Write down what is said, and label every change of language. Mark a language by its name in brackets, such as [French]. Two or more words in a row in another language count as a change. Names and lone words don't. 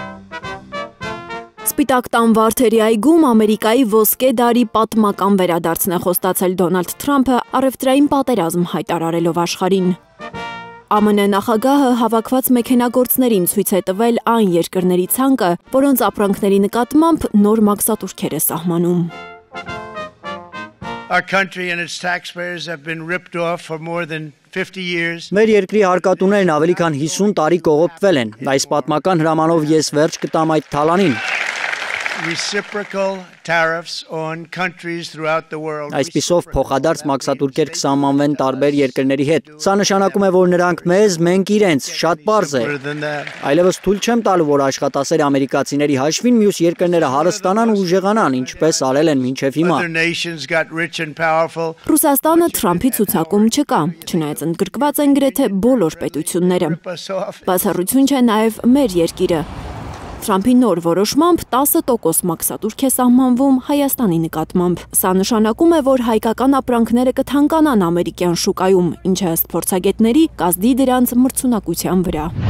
[Armenian] Սպիտակ տան Վարդերի այգում Ամերիկայի ոսկե դարի պատմական վերադարձն է խոստացել Դոնալդ Թրամփը առևտրային պատերազմ հայտարարելով աշխարհին։ ԱՄՆ նախագահը հավաքված մեքենագործներին ցույց է տվել այն երկրների ցանկը, որոնց ապրանքների նկատմամբ նոր մաքսատուրքեր է սահմանում։ [English] Our country and its taxpayers have been ripped off for more than 50 years. [Armenian] Մեր երկրի հարկատուներն ավելի քան 50 տարի կողոպտվել են։ Այս պատմական հրամանով ես վերջ կտամ այդ թալանին։ [English] Reciprocal tariffs on countries throughout the world. [Armenian] Այսպիսով փոխադարձ մաքսատուրքեր կսահմանվեն տարբեր երկրների հետ։ Սա նշանակում է, որ նրանք մեզ, մենք իրենց, շատ պարզ է։ Այլևս թույլ չեմ տալու, որ աշխատասեր ամերիկացիների հաշվին մյուս երկրները հարստանան ու ուժեղանան, ինչպես արել են մինչև հիմա։ Ռուսաստանը Թրամփի ցուցակում չկա, չնայած ընդգրկված են գրեթե բոլոր պետությունները։ Բացառություն չէ նաև մեր երկիրը։ Թրամփի նոր որոշմամբ 10% մաքսատուրք է սահմանվում Հայաստանի նկատմամբ։ Սա նշանակում է, որ հայկական ապրանքները կթանկանան ամերիկյան շուկայում, ինչը ըստ փորձագետների կազդի դրանց մրցունակության վրա։